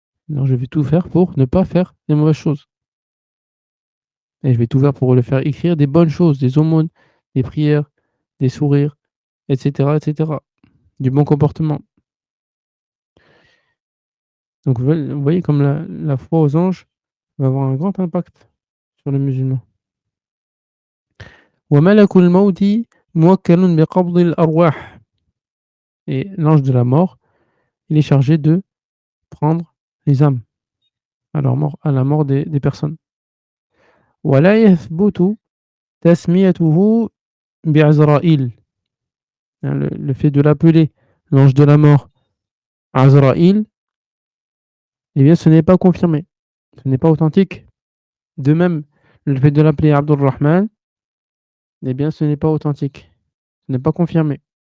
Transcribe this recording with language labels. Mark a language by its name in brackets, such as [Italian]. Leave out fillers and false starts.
[French] Alors je vais tout faire pour ne pas faire des mauvaises choses. Et je vais tout faire pour le faire écrire des bonnes choses, des aumônes, des prières, des sourires, et cetera, et cetera. Du bon comportement. Donc vous voyez comme la foi aux anges va avoir un grand impact sur le musulman. [Arabic] وملك الموت موكل بقبض الأرواح. [French] Et l'ange de la mort, il est chargé de prendre les âmes à la mort des personnes. [Arabic] ولا يثبت تسميته بعزرائيل. [French] Hein, le fait de l'appeler l'ange de la mort Azraïl, eh bien ce n'est pas confirmé, ce n'est pas authentique. De même, le fait de l'appeler Abdurrahman, eh bien ce n'est pas authentique, ce n'est pas confirmé.